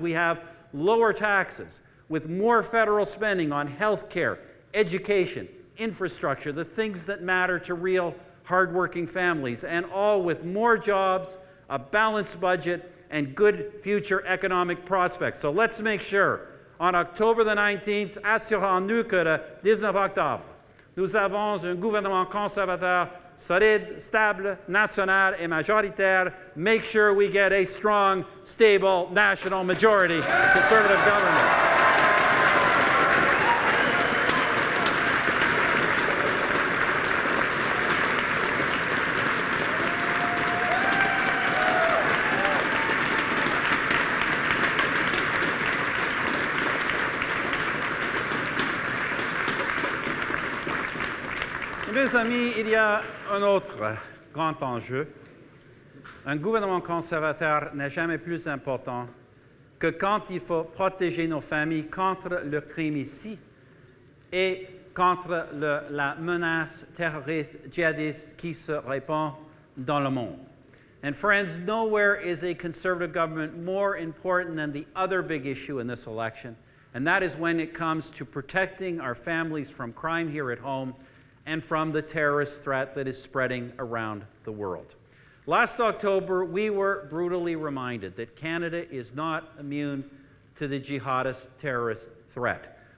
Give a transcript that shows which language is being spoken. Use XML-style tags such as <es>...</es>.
<en>We have lower taxes, with more federal spending on health care, education, infrastructure, the things that matter to real hardworking families, and all with more jobs, a balanced budget, and good future economic prospects. So let's make sure, on October the 19th,</en> <fr>assurons-nous que le 19 octobre, nous avons un gouvernement conservateur solide, stable, national, et majoritaire.</fr> <en>Make sure we get a strong, stable, national majority conservative government.</en> <fr>Mes amis, il y a un autre grand enjeu. Un gouvernement conservateur n'est jamais plus important que quand il faut protéger nos familles contre le crime ici et contre la menace terroriste djihadiste qui se répand dans le monde.</fr> <en>And friends, nowhere is a conservative government more important than the other big issue in this election, and that is when it comes to protecting our families from crime here at home and from the terrorist threat that is spreading around the world. Last October, we were brutally reminded that Canada is not immune to the jihadist terrorist threat.</en>